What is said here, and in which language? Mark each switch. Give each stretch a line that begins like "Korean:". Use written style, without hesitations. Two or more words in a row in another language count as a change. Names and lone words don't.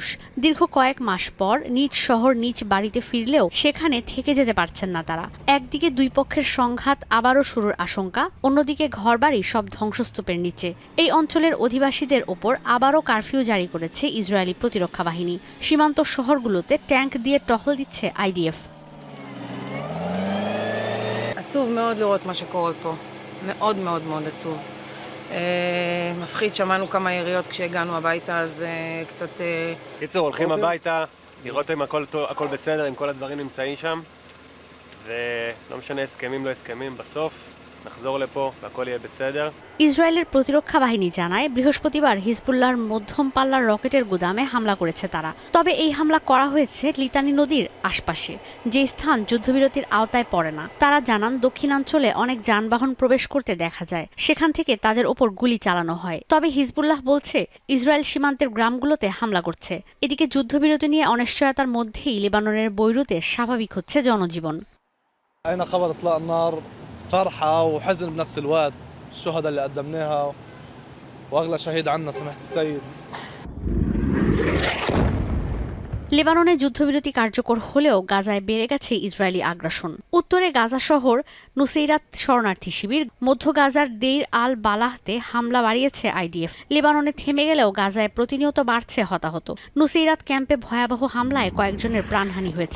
Bangla: দীর্ঘ কয়েক মাস পর নিজ শহর নিজ বাড়িতে ফিরলেও সেখানে থেকে যেতে পারছেন না তারা। একদিকে দুই পক্ষের সংঘাত আবারও শুরুর আশঙ্কা, অন্যদিকে ঘরবাড়ি সব ধ্বংসস্তূপের নিচে। এই অঞ্চলের অধিবাসীদের ওপর আবারও কারফিউ জারি করেছে ইসরায়েলি প্রতিরক্ষা বাহিনী। সীমান্ত শহরগুলোতে ট্যাঙ্ক দিয়ে টহল দিচ্ছে আইডিএফ।
Hebrew: עצוב מאוד לראות מה שקורה פה. מאוד מאוד מאוד עצוב. מפחיד, שמענו כמה יריות כשהגענו הביתה, אז קצת... קיצור, הולכים הביתה, לראות אם הכל בסדר, אם כל הדברים נמצאים שם, ולא משנה הסכמים לא הסכמים, בסוף נחזור לפה והכל יהיה בסדר.
Bangla: ইসরায়েলের প্রতিরক্ষা বাহিনী জানায়, বৃহস্পতিবার হিজবুল্লাহর মধ্যম পাল্লার রকেটের গুদামে হামলা করেছে তারা। তবে এই হামলা করা হয়েছে লিতানি নদীর আশপাশে, যে স্থান যুদ্ধবিরতির আওতায় পড়ে না। তারা জানান, দক্ষিণাঞ্চলে অনেক যানবাহন প্রবেশ করতে দেখা যায়, সেখান থেকে তাদের ওপর গুলি চালানো হয়। তবে হিজবুল্লাহ বলছে, ইসরায়েল সীমান্তের গ্রামগুলোতে হামলা করছে। এদিকে যুদ্ধবিরতি নিয়ে অনিশ্চয়তার মধ্যেই লেবাননের বৈরুতে স্বাভাবিক হচ্ছে জনজীবন।
Arabic: فرحة وحزن بنفس الوقت، الشهداء اللي قدمناها واغلى شهيد عنا سماحة السيد।
Bangla: লেবাননে যুদ্ধবিরতি কার্যকর হলেও গাজায় বেড়ে গেছে ইসরায়েলি আগ্রাসন। উত্তরে গাজা শহর নুসেইরাত শরণার্থী শিবির, মধ্য গাজার দেইর আল বালাহতে হামলা বাড়িয়েছে আইডিএফ। লেবাননে থেমে গেলেও গাজায় প্রতিনিয়ত বাড়ছে হতাহত। নুসেইরাত ক্যাম্পে ভয়াবহ হামলায় কয়েকজনের প্রাণহানি হয়েছে।